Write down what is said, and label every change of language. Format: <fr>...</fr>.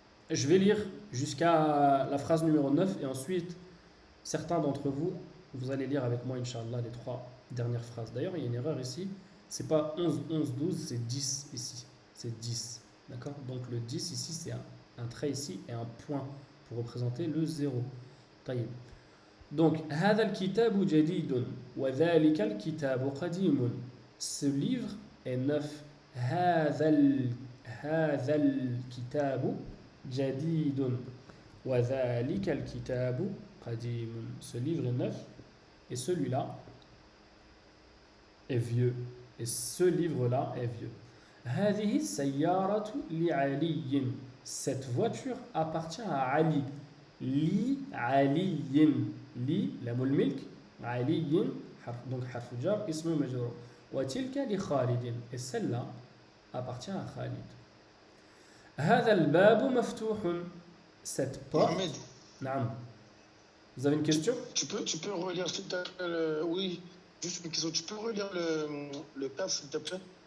<fr>Je vais lire jusqu'à la phrase numéro 9 et ensuite certains d'entre vous, vous allez lire avec moi Inch'Allah les 3 dernières phrases. D'ailleurs il y a une erreur ici, c'est pas 11, 11, 12, c'est 10 ici, c'est 10, d'accord? Donc le 10 ici c'est un trait ici et un point pour représenter le 0.</fr> <ar>طيب. Donc هذا الكتاب جديد وذلك الكتاب قديم.</ar> <fr>Ce livre est neuf.</fr> <ar>هذا الكتاب جديد وذلك الكتاب قديم.</ar> <fr>Ce livre est neuf et celui-là est vieux. Et ce livre-là est vieux.</fr> <ar>هذه السيارة لعلي.</ar> <fr>Cette voiture appartient à Ali.</fr> <ar>لعلي. لي لام الملك. علي donc حرف جر اسم مجرور. وتلك لخالد.</ar> <fr>Et celle-là appartient à Khalid.</fr> <ar>هذا الباب مفتوح.</ar> <fr>Cette porte. Mohamed, نعم. Vous avez une question? tu peux relire s'il te plaît oui, juste une question. Tu peux relire le taf s'il te plaît?</fr>